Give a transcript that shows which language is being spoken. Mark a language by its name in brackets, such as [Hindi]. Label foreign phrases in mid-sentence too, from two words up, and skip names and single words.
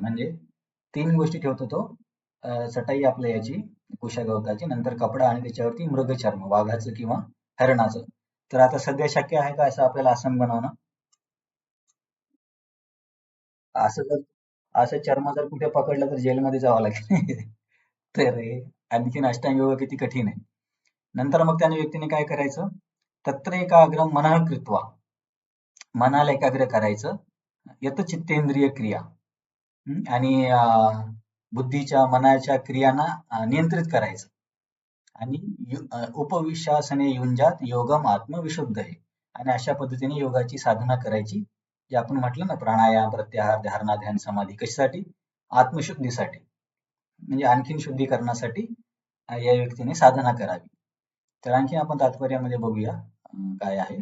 [Marathi] म्हणजे तीन गोष्टी ठेवतो तो, चटाई आपल्या याची, कुशा गवताची, नंतर कपडा, आणि त्याच्यावरती मृगचर्म, वाघाचं किंवा हरणाचं. तर आता सध्या शक्य आहे का असं आपल्याला आसन बनवणं? असं जर असं चर्म जर कुठे पकडलं तर जेलमध्ये जावं लागेल. तर हे आणखीन अष्टांग योग किती कठीण आहे. नंतर मग त्याने व्यक्तीने काय करायचं? [Sanskrit] तत्र एकाग्रम मनः कृत्वा, [Marathi] मनाला एकाग्र करायचं. [Sanskrit] यत चित्तेंद्रिय क्रिया, [Marathi] आणि बुद्धीच्या मनाच्या क्रियांना नियंत्रित करायचं. [Sanskrit] आणि उपविश्वासने युंजात योगम आत्मविशुद्ध आहे. [Marathi] आणि अशा पद्धतीने योगाची साधना करायची, जे आपण म्हटलं ना, प्राणायाम, प्रत्याहार, धारणा, ध्यान, समाधी, कशासाठी? आत्मशुद्धीसाठी, म्हणजे आणखीन शुद्धीकरणासाठी या व्यक्तीने साधना करावी. तर आणखी आपण तात्पर्यामध्ये बघूया काय आहे.